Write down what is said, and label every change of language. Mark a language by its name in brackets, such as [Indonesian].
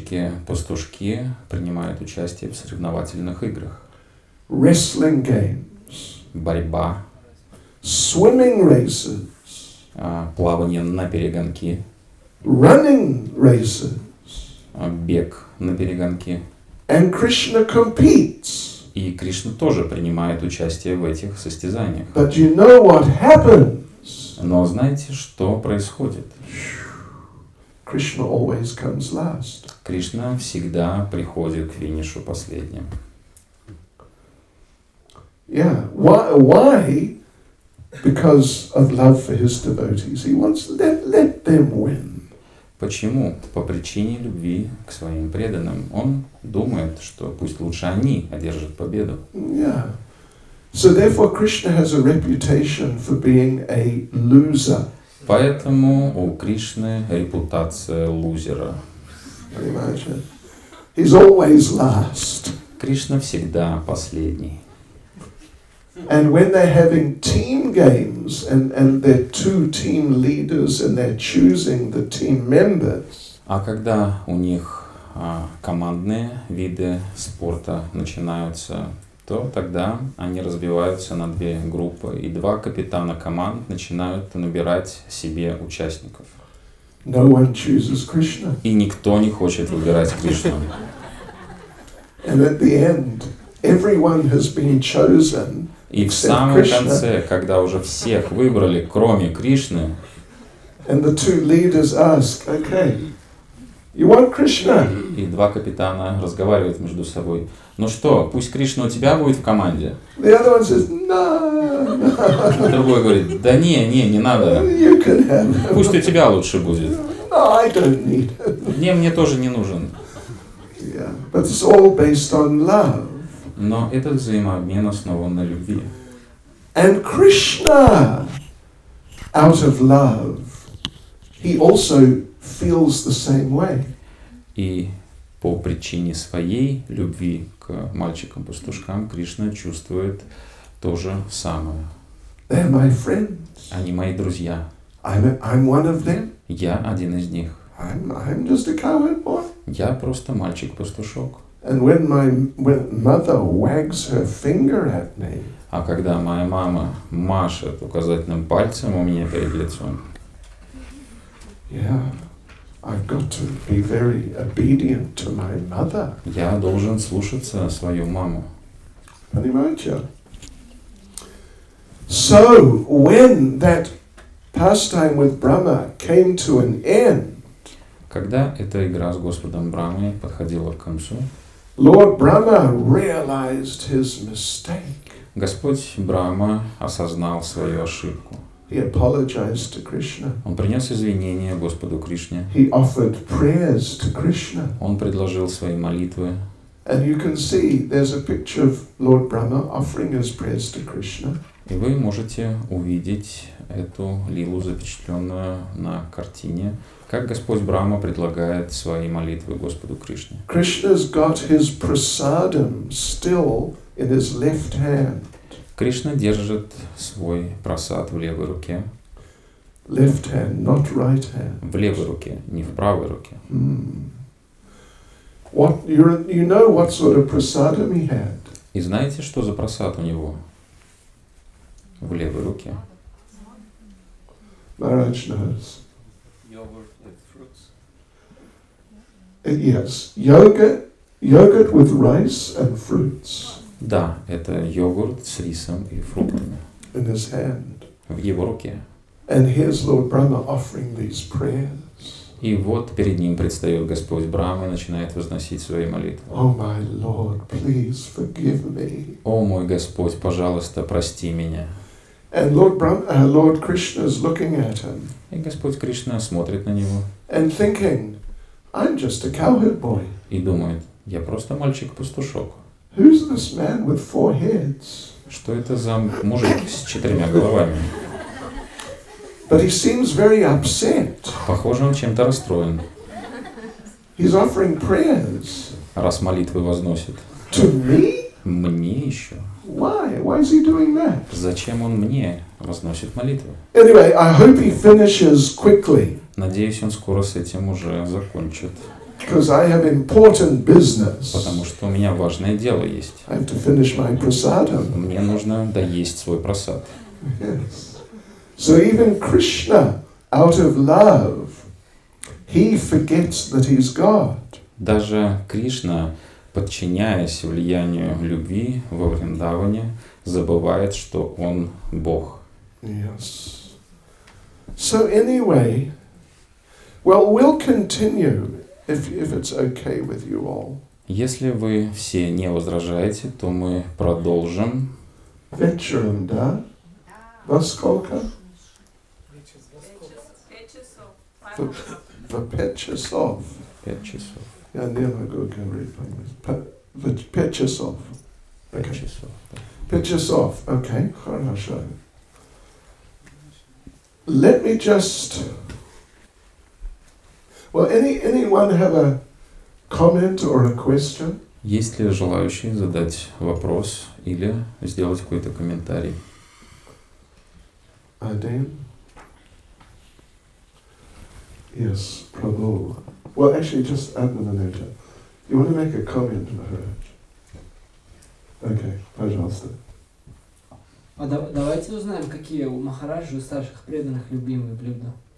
[Russian] Мальчики-пастушки принимают участие в соревновательных играх. [English] Wrestling games, [Russian] Борьба, [English] swimming races, [Russian] плавание на перегонки, [English] running races, [Russian] бег на перегонки. [English] and Krishna competes. [Russian] И Кришна тоже принимает участие в этих состязаниях. [English] But you know what happens? [Russian] Но знаете, что происходит? [English] Krishna always comes last. [Russian] Кришна всегда приходит к финишу последним. [English] Yeah. Why? Because of love for his devotees. He wants to let them win. [Russian] Почему? По причине любви к своим преданным. Он думает, что пусть лучше они одержат победу. [English] Yeah. So therefore Krishna has a reputation for being a loser. [Russian] Поэтому у Кришны репутация лузера. [English] Imagine. He's always last. [Russian] Кришна всегда последний. [English] And when they're having team games and they're two team leaders and they're choosing the team members. [Russian] А когда у них командные виды спорта начинаются, то тогда они разбиваются на две группы, и два капитана команд начинают набирать себе участников. [English] No one chooses Krishna. [Russian] И никто не хочет выбирать Кришну. [English] And at the end, everyone has been chosen. [Russian] И в самом конце, когда уже всех выбрали, кроме Кришны, [English] And the two leaders ask, okay, you want Krishna? [Russian] и два капитана разговаривают между собой. Ну что, пусть Кришна у тебя будет в команде? [English] The other one says, no. [Russian] Другой говорит: да не надо. [English] You can have him. [Russian] Пусть у тебя лучше будет. [English] No, I don't need him. [Russian] Мне тоже не нужен. [English] Yeah, but it's all based on love. [Russian] Но этот взаимообмен основан на любви. [English] And Krishna, out of love, he also feels the same way. [Russian] И по причине своей любви к мальчикам-пастушкам Кришна чувствует то же самое. [English] They're my friends. [Russian] Они мои друзья. [English] I'm one of them. [Russian] Я один из них. [English] I'm just a cowherd boy. [Russian] Я просто мальчик-пастушок. [English] And when mother wags her finger at me, [Russian] А когда моя мама машет указательным пальцем у меня перед лицом, [English] yeah, I've got to be very obedient to my mother. [Russian] я должен слушаться свою маму. Понимаете? [English] So when that pastime with Brahma came to an end, [Russian] Когда эта игра с Господом Брамой подходила к концу, [English] Lord Brahma realized his mistake. [Russian] Господь Брахма осознал свою ошибку. [English] He apologized to Krishna. [Russian] Он принес извинения Господу Кришне. [English] He offered prayers to Krishna. [Russian] Он предложил свои молитвы. [English] And you can see there's a picture of Lord Brahma offering his prayers to Krishna. [Russian] И вы можете увидеть эту лилу, запечатленную на картине, как Господь Брахма предлагает свои молитвы Господу Кришне. [English] Krishna's got his prasadam still in his left hand. [Russian] Кришна держит свой прасад в левой руке. [English] Left hand, not right hand. [Russian] В левой руке, не в правой руке. [English] What you know what sort of prasadam he had? [Russian] И знаете, что за прасад у него в левой руке? [English] Maharaj knows. Yogurt with fruits. Yes, yogurt with rice and fruits [Russian] Да, это йогурт с рисом и фруктами [English] in his hand. [Russian] в его руке. [English] And here's Lord Brahma offering these prayers. [Russian] И вот перед ним предстает Господь Брахма и начинает возносить свои молитвы. [English] Oh my Lord, please forgive me. [Russian] О мой Господь, пожалуйста, прости меня. [English] And Lord Krishna is looking at him [Russian] И Господь Кришна смотрит на него [English] and thinking, I'm just a cowherd boy. [Russian] и думает, я просто мальчик-пастушок. [English] Who's this man with 4 heads? [Russian] Что это за мужик с 4 головами? [English] But he seems very upset. [Russian] Похоже, он чем-то расстроен, [English] He's offering prayers [Russian] раз молитвы возносит. [English] to me? [Russian] Мне еще? [English] Why? Why is he doing that? [Russian] Зачем он мне возносит молитвы? [English] Anyway, I hope he finishes quickly [Russian] Надеюсь, он скоро с этим уже закончит, [English] because I have important business. [Russian] потому что у меня важное дело есть. [English] I have to finish my prasadam. [Russian] Мне нужно доесть свой прасад. [English] Yes. So even Krishna, out of love, he forgets that he's God. [Russian] Даже Кришна, подчиняясь влиянию любви во Вриндаване, забывает, что он Бог. [English] Yes. So anyway, well, we'll continue if it's okay with you all. [Russian] Если вы все не возражаете, то мы продолжим. Вечером, да? Во сколько? В 5 часов. 5 часов. Я не могу говорить по-английски. 5 часов. 5 [English] Okay. [Russian] часов. Да. 5 часов. Okay, хорошо. [English] Let me just... Well, anyone have a comment or a question? [Russian] Есть ли желающие задать вопрос или сделать какой-то комментарий? [English] Adem? Yes, Prabhu. Well, actually, just Adnananaja. You want to make a comment, Maharaj? Okay, пожалуйста. [Russian] Давайте узнаем, какие у Махараджи, у старших преданных, любимые блюда.